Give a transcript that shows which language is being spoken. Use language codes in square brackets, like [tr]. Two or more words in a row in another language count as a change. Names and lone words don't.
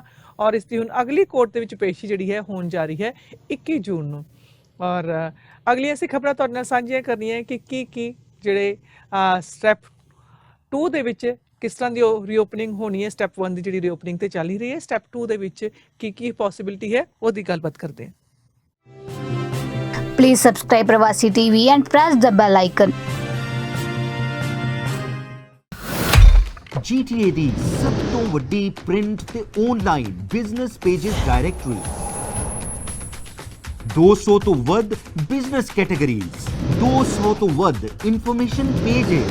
[pa] ਔਰ ਇਸ ਦੀ ਹੁਣ ਅਗਲੀ ਕੋਰਟ ਦੇ ਵਿੱਚ ਪੇਸ਼ੀ ਜਿਹੜੀ ਹੈ ਹੋਣ ਜਾ ਰਹੀ ਹੈ 21 ਜੂਨ ਨੂੰ। ਔਰ ਅਗਲੀ ਅਸੀਂ ਖਬਰਾਂ ਤੁਹਾਡੇ ਨਾਲ ਸਾਂਝੀਆਂ ਕਰਨੀਆਂ ਕਿ ਕੀ ਜਿਹੜੇ ਸਟੈਪ 2 ਦੇ ਵਿੱਚ ਕਿਸ ਤਰ੍ਹਾਂ ਦੀ ਰੀਓਪਨਿੰਗ ਹੋਣੀ ਹੈ। ਸਟੈਪ 1 ਦੀ ਜਿਹੜੀ ਰੀਓਪਨਿੰਗ ਤੇ ਚੱਲ ਹੀ ਰਹੀ ਹੈ, ਸਟੈਪ 2 ਦੇ ਵਿੱਚ ਕੀ ਪੋਸਿਬਿਲਿਟੀ ਹੈ ਉਹਦੀ ਗੱਲਬਾਤ ਕਰਦੇ ਹਾਂ। [en] Please subscribe Pravasi TV and press the bell icon. [pa] GTA ਦੀ ਸਭ ਤੋਂ ਵੱਡੀ ਪ੍ਰਿੰਟ ਤੇ ਆਨਲਾਈਨ [en] business pages directory [pa] 200 ਤੋਂ ਵੱਧ [en] business categories, [pa] 200 ਤੋਂ ਵੱਧ [en] information pages.